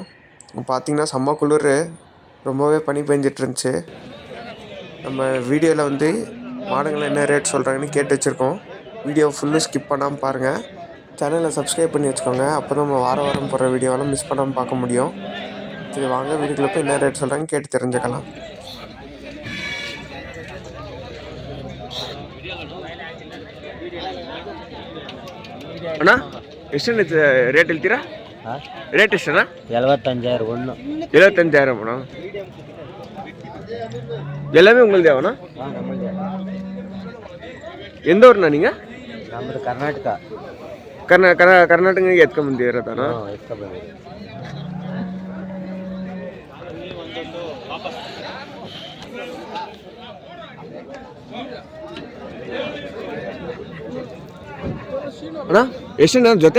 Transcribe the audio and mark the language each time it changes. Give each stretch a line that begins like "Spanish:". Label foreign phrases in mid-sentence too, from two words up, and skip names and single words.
Tamil: பார்த்தீங்கன்னா செம்ம குளிர், ரொம்பவே பனி பெஞ்சிட்ருந்துச்சு. நம்ம வீடியோவில் மாடுங்களை என்ன ரேட் சொல்கிறாங்கன்னு கேட்டு வச்சுருக்கோம். வீடியோ ஃபுல்லும் ஸ்கிப் பண்ணாமல் பாருங்கள். சேனலை சப்ஸ்கிரைப் பண்ணி வச்சுக்கோங்க, அப்போ தான் நம்ம வாரம் போடுற வீடியோவெல்லாம் மிஸ் பண்ணாமல் பார்க்க முடியும். சரி வாங்க, வீடியோக்குள்ளே போய் என்ன ரேட் சொல்கிறாங்கன்னு கேட்டு தெரிஞ்சுக்கலாம்.
Kannada: ಅಣ್ಣ ಎಷ್ಟಣ್ಣ ರೇಟ್ ಹೇಳ್ತೀರಾ? ರೇಟ್ ಎಷ್ಟಣ್ಣ?
Tamil: 75,000 ஒன்று. 75,000 அண்ணா. எல்லாமே உங்களுதே அண்ணா? எந்த ஊர்ண்ணா நீங்கள்?
Kannada: ನಮ್ಮದು ಕರ್ನಾಟಕ. ಕರ್ನಾಟಕ ಎತ್ಕೊಂಬಂದು ಇರೋದಣ್ಣ? ಅಣ್ಣ ಎಷ್ಟಣ್ಣ ಜೊತೆ?